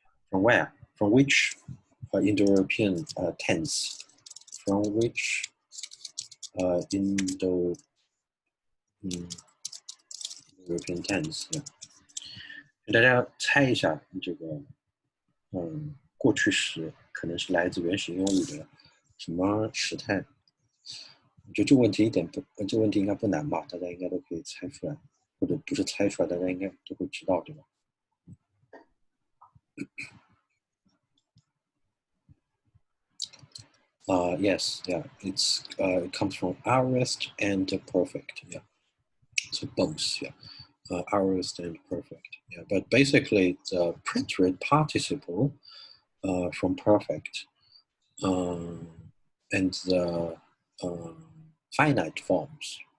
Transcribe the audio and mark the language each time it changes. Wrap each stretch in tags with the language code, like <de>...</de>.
<en>From where? From which Indo-European tense? From which Indo-European tense? Yeah.</en> <zh>给大家猜一下，这个过去时可能是来自原始英语的什么时态？我觉得这个问题这个问题应该不难吧？大家应该都可以猜出来，或者不是猜出来，大家应该都会知道，对吧？</zh> <en>Yes, yeah, it comes from aorist and perfect, yeah. So both, yeah, aorist and perfect, yeah. But basically, the preterite participle from perfect and the finite forms.</en>